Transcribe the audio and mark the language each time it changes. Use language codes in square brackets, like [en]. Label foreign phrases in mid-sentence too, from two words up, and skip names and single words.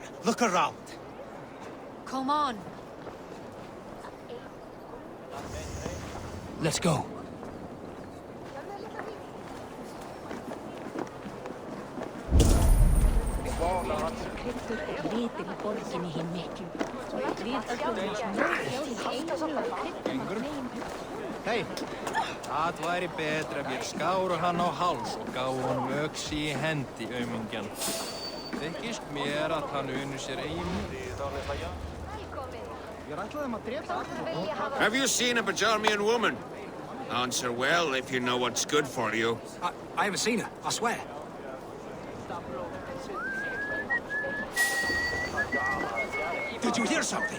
[en] Look around. Come on. Let's go. [is] Hei, það væri betra ef ég skáru hann á háls og gáfu honum öxi í hendi, aumingjan. Þykist mér að hann uni sér eigin. [en] Have you seen a Bajarmian woman? Answer well if you know what's good for you. I haven't seen her, I swear. Did you hear something?